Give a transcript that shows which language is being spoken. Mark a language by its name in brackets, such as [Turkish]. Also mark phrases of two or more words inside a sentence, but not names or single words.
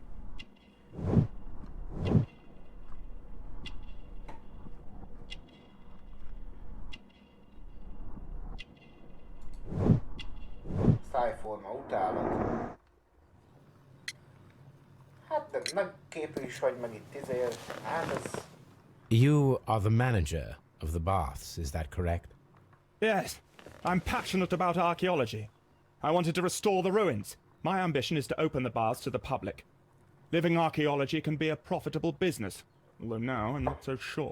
[Hungarian] Szájforma utálat. Hát de nagy képű is vagy, meg itt hát ez... [English] You are the manager of the baths, is that correct? Yes. I'm passionate about archaeology. I wanted to restore the ruins. My ambition is to open the baths to the public. Living archaeology can be a profitable business, although now I'm not so sure.